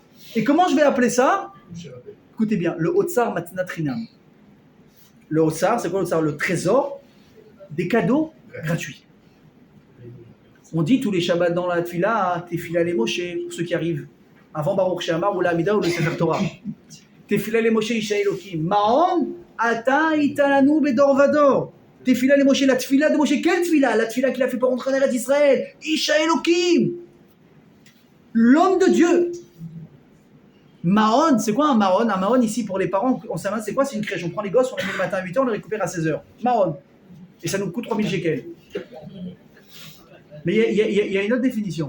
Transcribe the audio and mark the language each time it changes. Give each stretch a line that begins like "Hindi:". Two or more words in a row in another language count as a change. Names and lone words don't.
French: Et comment je vais appeler ça? Écoutez bien, le
Hebrew: אוצר מתנת חינם.
French: Le Otsar, c'est quoi le Otsar? Le trésor des cadeaux gratuits. On dit tous les Shabbats dans la Tfila,
Hebrew: תפילה למשה,
French: pour ceux qui arrivent avant Baruch She'amar ou l'Amida ou le Sefer Torah.
Hebrew: תפילה למשה, איש האלוקים. מעון, אתה היית לנו בדור ודור. תפילה למשה,
French: la Tfila de Moshe. Quelle Tfila? La Tfila qu'il a fait pour rentrer en Eretz Israël.
Hebrew: איש אלוקים.
French: L'homme de Dieu. Maon, c'est quoi un Maon? Un Maon ici pour les parents, on sait c'est quoi? C'est une crèche. On prend les gosses, on les met le matin à 8h, on les récupère à 16h. Maon. Et ça nous coûte 3000 shekels. Mais il y a une autre définition.